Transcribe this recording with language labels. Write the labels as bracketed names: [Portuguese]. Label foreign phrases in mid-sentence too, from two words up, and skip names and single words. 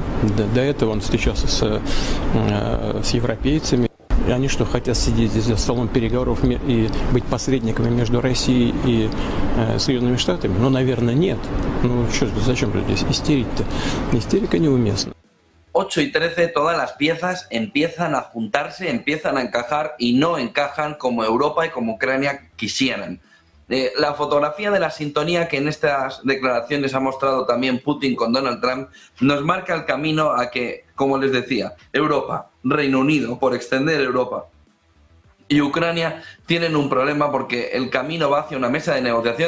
[Russian] До этого он встречался с европейцами. И они что, хотят сидеть здесь за столом переговоров и быть посредниками между Россией и Соединенными Штатами? Ну, наверное, нет. Ну, зачем же здесь истерить-то? Истерика неуместна. [Spanish] 8:13, todas las piezas empiezan a juntarse, empiezan a encajar y no encajan como Europa y como Ucrania quisieran. La fotografía de la sintonía que en estas declaraciones ha mostrado también Putin con Donald Trump nos marca el camino a que, como les decía, Europa, Reino Unido, por extender Europa, y Ucrania tienen un problema porque el camino va hacia una mesa de negociación.